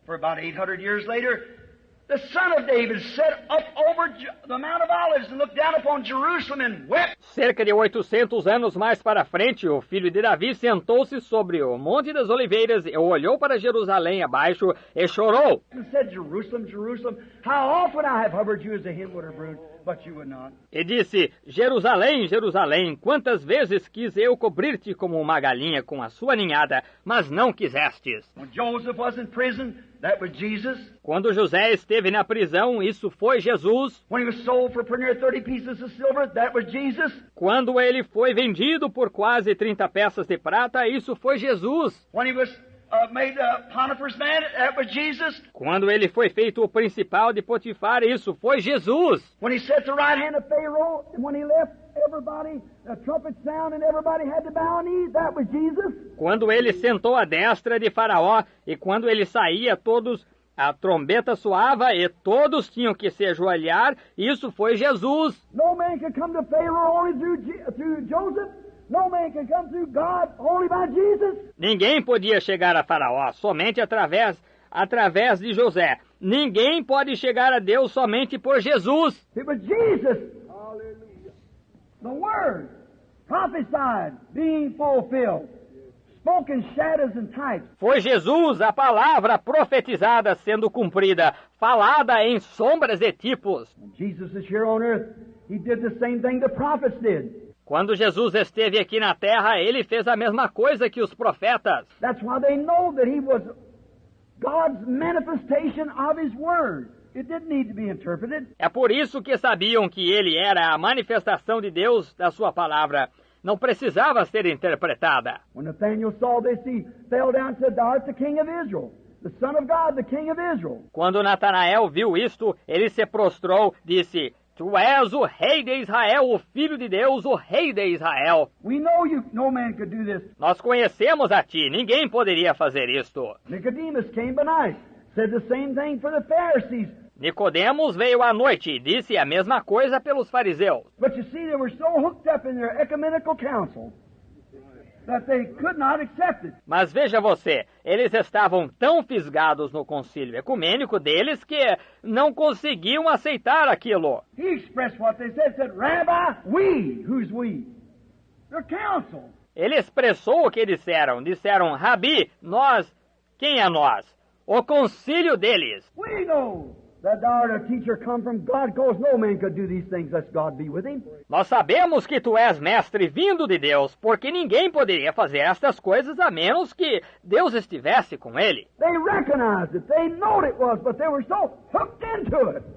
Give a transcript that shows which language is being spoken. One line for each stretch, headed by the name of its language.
English: For about 800 years later, the son of David sat up over the Mount of Olives and looked down upon Jerusalem and wept.
Portuguese: Cerca de 800 anos mais para frente, o filho de Davi sentou-se sobre o Monte das Oliveiras e olhou para Jerusalém abaixo e chorou.
English: And said, Jerusalem, Jerusalem, how often I have hovered you as a hen would have brood, but you would not.
Portuguese: E disse, Jerusalém, Jerusalém, quantas vezes quis eu cobrir-te como uma galinha com a sua ninhada, mas não quisestes.
English: When Joseph was in prison, that was Jesus.
Portuguese: Quando José esteve na prisão, isso foi Jesus.
English: When he was sold for pretty near 30 pieces of silver, that was Jesus.
Portuguese: Quando ele foi vendido por quase 30 peças de prata, isso foi Jesus.
English: When he was made Potiphar's man, that was Jesus.
Portuguese: Quando ele foi feito o principal de Potifar, isso foi Jesus.
English: When he sat at the right hand of Pharaoh, and when he left, everybody, a trumpet sound, and everybody had to bow a knee, that was Jesus.
Portuguese: Quando ele sentou à destra de Faraó, e quando ele saía, a trombeta soava e todos tinham que se ajoelhar, isso foi Jesus.
English: No man could come to Pharaoh only through Joseph. No man can come through God only by Jesus.
Portuguese: Ninguém podia chegar a Faraó somente através de José. Ninguém pode chegar a Deus somente por Jesus.
English: It was Jesus. Hallelujah. The Word prophesied being fulfilled. spoke in shadows and types.
Portuguese: Foi Jesus, a palavra profetizada sendo cumprida, falada em sombras e tipos.
English: When Jesus is here on earth, he did the same thing the prophets did.
Portuguese: Quando Jesus esteve aqui na terra, ele fez a mesma coisa que os profetas.
English: That's why they know that he was God's manifestation of his word. It didn't need to be interpreted.
Portuguese: É por isso que sabiam que ele era a manifestação de Deus da sua palavra. Não precisava ser interpretada.
English: When Nathanael saw this, he fell down and said, "Thou art the king of Israel, the Son of God, the King of Israel."
Portuguese: Quando Natanael viu isto, ele se prostrou, disse: Tu és o rei de Israel, o filho de Deus, o rei de Israel.
English: We know you, no man could do this.
Portuguese: Nós conhecemos a ti, ninguém poderia fazer isto.
English: Nicodemus came by night, said the same thing for the Pharisees.
Portuguese: Nicodemos veio à noite e disse a mesma coisa pelos fariseus.
English: But you see, they were so hooked up in their ecumenical council that they could not accept it.
Portuguese: Mas veja você, eles estavam tão fisgados no concílio ecumênico deles que não conseguiam aceitar aquilo.
English: He expressed what they said, "Rabbi, we." Who's we? Their council.
Portuguese: Ele expressou o que disseram. Disseram, Rabi, nós. Quem é nós? O concílio deles.
English: We know that thou art a teacher come from God, because no man could do these things lest God be with him.
Portuguese: Nós sabemos que tu és mestre vindo de Deus, porque ninguém poderia fazer estas coisas a menos que Deus estivesse com ele.
English: They recognized it. They knew it was, but they were so hooked into it.